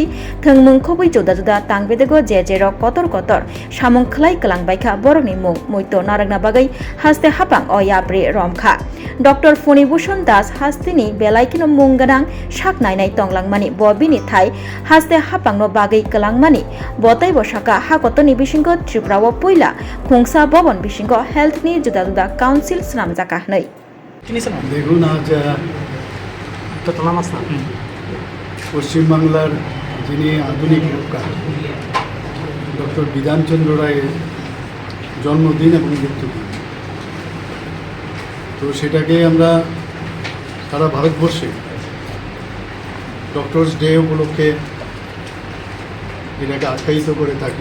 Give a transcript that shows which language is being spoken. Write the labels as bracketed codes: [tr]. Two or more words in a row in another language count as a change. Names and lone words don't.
[trp] थोंमों खबै जुदा जुदा तांबेदेगो जे जेरक कतर कतर सामुं खलाय कलां बायखा बरनि मुं मयतो नारगना बागै हास्ते हापां अ याब्रे रमखा डॉक्टर फणिभूषण दास हास्तिनि बेलायखिनो मुं गोनां साक नायनाय तंलांमानि बबिनि थाइ हास्ते हापांनो बागै कलांमानि बतै बसाका हाकतनि बिसिंग त्रिपुराव पयला खुंसा भवन बिसिंग हेल्थनि जुदा जुदा काउन्सिल स्नामजाका हनै [bn] দেখুন আজ পশ্চিমবাংলার যিনি আধুনিক রূপকার ডক্টর বিধানচন্দ্র রায়ের জন্মদিন এবং মৃত্যুদিন তো সেটাকে আমরা সারা ভারতবর্ষে [en] Doctors Day [bn] উপলক্ষে এটাকে আখ্যায়িত করে থাকি।